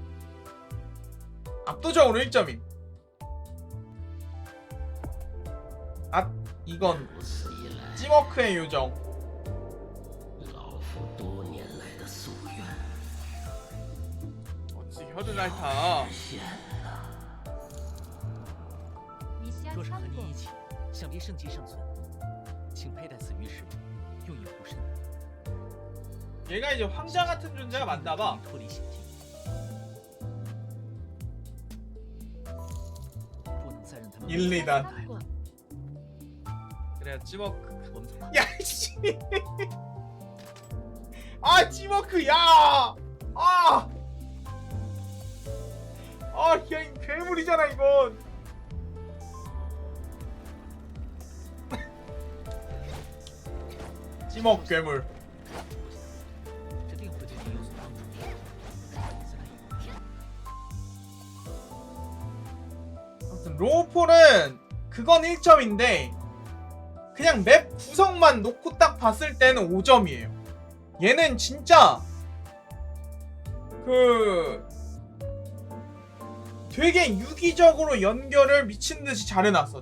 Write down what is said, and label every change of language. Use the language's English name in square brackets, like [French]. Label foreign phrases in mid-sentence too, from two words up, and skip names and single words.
[Korean] 압도적으로 1점임. 이건 찌워크의 요정. 어찌 혀를 핥아. [Chinese] 若是和你一起，想必胜极生存。请佩戴此玉石，用以护身。 [Korean] 얘가 이제 황자 같은 존재가 맞나봐. [Chinese] 脱离险境，不能再让他们 [Korean] 1, 2단. [Chinese] 来了。 [Korean] 그래야 찌워크. [Chinese] 我们走吧。 [Korean] 야이씨. 찌워크 야. 야, 이 괴물이잖아 이건. 찌먹 괴물. [Chinese] 这定会对你有所帮助。再来一个。 [Korean] 아무튼 로우폴은 그건 1점인데 그냥 맵 구성만 놓고 딱 봤을 때는 5점이에요. 얘는 진짜 되게 유기적으로 연결을 미친듯이 잘 해놨어.